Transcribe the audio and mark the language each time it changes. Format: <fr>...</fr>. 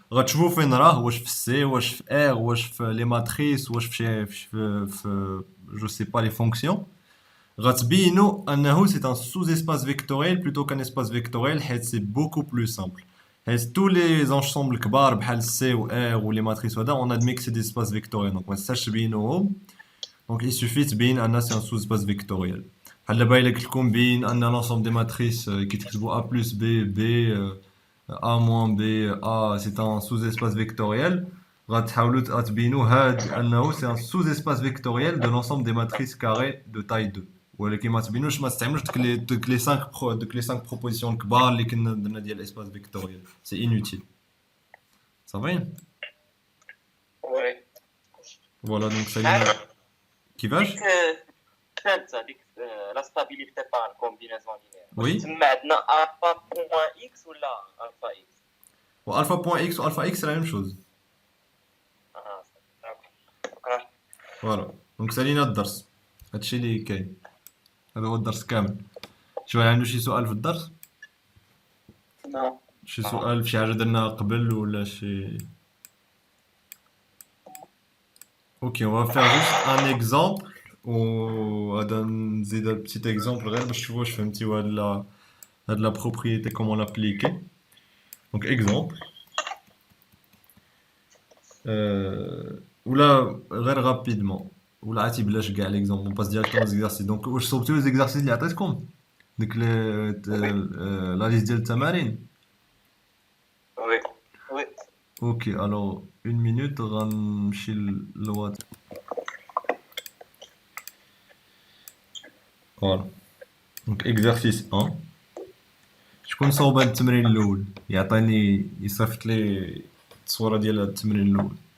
<ar>غتشوفوا فين راه, واش في C, واش في R, واش في les matrices, واش في</ar> <fr>je sais pas les fonctions.</fr> <ar>غتبينوا انه</ar> <fr>c'est un sous-espace vectoriel plutôt qu'un espace vectoriel,</fr> <ar>حيت</ar> <fr>c'est beaucoup plus simple. حيت tous les ensembles</fr> <ar>كبار بحال</ar> <fr>C ou R ou les matrices وهذا, on admet que c'est des espaces vectoriels.</fr> <ar>Donc ما تستاش تبينوهم.</ar> <fr>Donc il suffit de bien un c'est un sous-espace vectoriel.</fr> <ar>هلا باين لك لكم بين ان</ar> <fr>l'ensemble des matrices qui</fr> <ar>تكتبوا</ar> <fr>A plus B, B, A moins B, A, c'est un sous-espace vectoriel.</fr> <ar>غتحاولوا تبينوا هاد انه</ar> <fr>c'est un sous-espace vectoriel de l'ensemble des matrices carrées de taille 2.</fr> <ar>ولكن ما تبينوش, ما تستعملوش دوك</ar> <fr>les 5 propositions</fr> <ar>الكبار اللي كنا درنا ديال l'espace vectoriel.</ar> <fr>C'est inutile. Ça va? Oui. Voilà, donc ça y est.</fr> <ar>كيفاش؟ الثالثة ديك</ar> <fr>لا ستابيليتي بار كومبينيزون لينيير. Oui.</fr> <ar>تما عندنا الفا بوان اكس ولا الفا اكس؟</ar> <fr>Alpha point x ou alpha x c'est la même chose.</fr> <ar>شكرا.</ar> <fr>Voilà.</fr> <ar>Donc سالينا الدرس. هادشي اللي كاين. هذا هو الدرس كامل. شي واحد عنده شي سؤال في الدرس؟</ar> <en>No.</en> <ar>شي سؤال في شي حاجة درناها قبل ولا شي؟</ar> <fr>Ok, on va faire juste un exemple.</fr> <ar>هذا نزيد</ar> <fr>un petit exemple</fr> <ar>غير باش تشوفوا واش فهمتيو هاد</ar> <fr>la propriété comment l'appliquer. Donc exemple.</fr> <ar>ولا غير rapidement. ولا عرفتي بلاش كاع</ar> <fr>l'exemple, on passe directement aux exercices.</fr> <ar>Donc واش صوبتوا</ar> <fr>les exercices</fr> <ar>اللي عطيتكم؟ ديك</ar> <fr>la liste</fr> <ar>ديال التمارين.</ar> <fr>وي وي. Ok, alors une minute,</fr> <ar>غنمشي للواتس.</ar> <fr>Voilà. دونك اكزرسيس 1.</fr> <ar>شكون صوب هاد التمرين الاول؟ يعطيني يصيفط لي التصويره ديال هاد التمرين الاول.</ar>